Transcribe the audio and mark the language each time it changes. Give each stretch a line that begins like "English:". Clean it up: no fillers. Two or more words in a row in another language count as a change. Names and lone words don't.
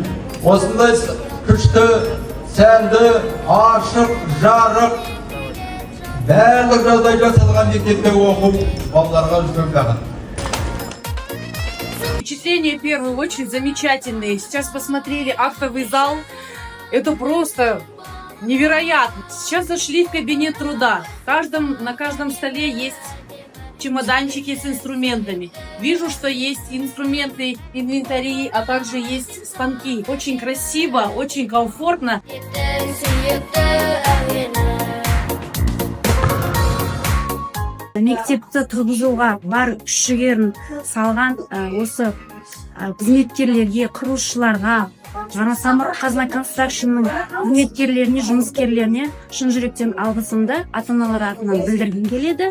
Kazakh: Осындай күшті, сәнді, ашық, жарық, барлық жағдай жасалған мектепте оқып, балаларға үлкен бақыт.
Russian: Впечатления в первую очередь замечательные. Сейчас посмотрели актовый зал. Это просто невероятно. Сейчас зашли в кабинет труда. На каждом столе есть чемоданчики с инструментами. Вижу, что есть инструменты, инвентари, а также есть станки. Очень красиво, очень комфортно.
Kazakh: Мектепті тұрғызуға бар күш-жігерін салған осы қызметкерлерге, құрылысшыларға, Самұрық Қазына Констракшнның қызметкерлеріне, жұмыскерлеріне шын жүректен алғысымды ата-аналар атынан білдіргім келеді.